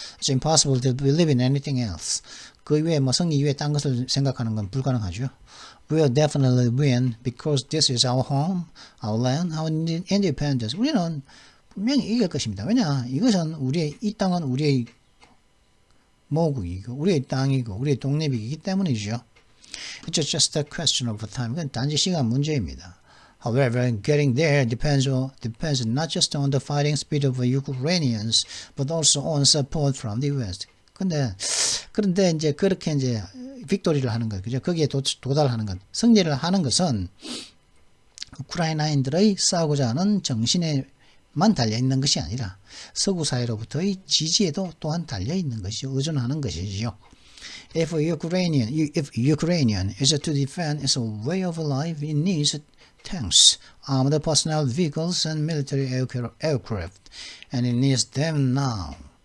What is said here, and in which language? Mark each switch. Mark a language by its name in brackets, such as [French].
[English] It's impossible to believe in anything else. [Korean] 그 이외에 승리 이외에 딴 것을 생각하는 건 불가능하죠. [English] We'll definitely win because this is our home, our land, our independence. [Korean] 우리는 분명히 이길 것입니다. 왜냐? 이것은 이 땅은 우리의 모국이고, 우리의 땅이고, 우리의 독립이기 때문이죠. [English] It's just a question of time. [Korean] 그건 단지 시간 문제입니다. [English] However, getting there depends not just on the fighting spirit of Ukrainians, but also on support from the West. [Korean] 그런데 이제 그렇게 이제 빅토리를 하는 것, 그죠? 거기에 도달하는 것, 승리를 하는 것은 우크라이나인들의 싸우고자 하는 정신에만 달려 있는 것이 아니라 서구 사회로부터의 지지에도 또한 달려 있는 것이죠. 의존하는 것이지요. [English] If Ukrainian is to defend its way of life, it needs tanks, armored personnel vehicles, and military aircraft, and it needs them now.